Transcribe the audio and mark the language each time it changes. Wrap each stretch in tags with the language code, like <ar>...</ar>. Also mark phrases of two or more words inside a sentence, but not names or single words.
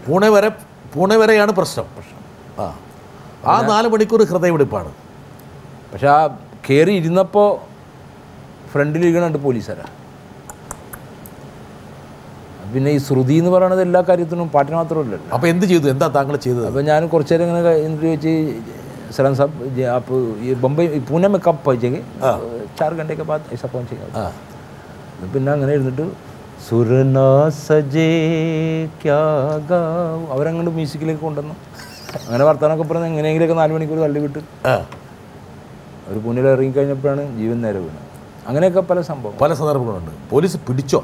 <ml>പൂനെ വരെയാണ് പ്രശ്നം. ആ 4 മണിക്കൂർ ഹൃദയമിടിപ്പാണ്. പക്ഷെ ആ കയറി ഇരുന്നപ്പോൾ ഫ്രണ്ടിലിരിക്കണുണ്ട് പോലീസുകാരാ. പിന്നെ ഈ ശ്രുതി എന്ന് പറയുന്നത് എല്ലാ കാര്യത്തിനും പാട്ടിന് മാത്രമല്ലല്ലോ. അപ്പോൾ എന്ത് ചെയ്തു? എന്താ താങ്കൾ ചെയ്തത്? അപ്പോൾ ഞാൻ കുറച്ച് നേരം ഇങ്ങനെ എന്നിട്ട് ചോദിച്ച്</ml> <hi>सलन साहब आप ये बम्बई पुणे में कब पहुँचेंगे? 4 घंटे के बाद ऐसा पहुँचेगा.</hi> <ml>പിന്നെ അങ്ങനെ ഇരുന്നിട്ട് സുരനാ സജേ ക്യാ ഗാവ് അവരങ്ങോട്ട് മ്യൂസിക്കിലേക്ക് കൊണ്ടുവന്നു. അങ്ങനെ വർത്താനമൊക്കെ പറഞ്ഞ് എങ്ങനെയെങ്കിലുമൊക്കെ 4 മണിക്കൂർ തള്ളി വിട്ട് അവർ പുണ്ണിൽ ഇറങ്ങിക്കഴിഞ്ഞപ്പോഴാണ് ജീവൻ നേരെ വീണത്. അങ്ങനെയൊക്കെ പല സന്ദർഭങ്ങളുണ്ട്. പോലീസ് പിടിച്ചോ?</ml>